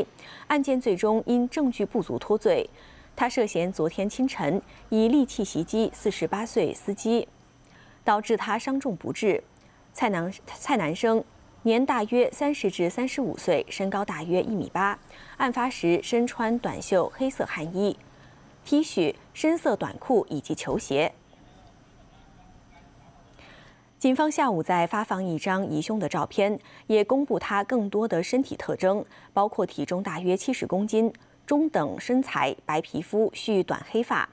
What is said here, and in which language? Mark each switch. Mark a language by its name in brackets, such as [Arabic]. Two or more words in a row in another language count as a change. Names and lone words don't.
[Chinese] 案件最終因證據不足脫罪。他涉嫌昨天清晨以利器襲擊48歲司機，導致他傷重不治。蔡南生年大約30至35歲，身高大約1.8米。案發時身穿短袖黑色汗衣。 T 恤、深色短裤以及球鞋。警方下午在发放一张疑凶的照片，也公布他更多的身体特征，包括体重大约70公斤。中等身材，白皮肤，蓄短黑发。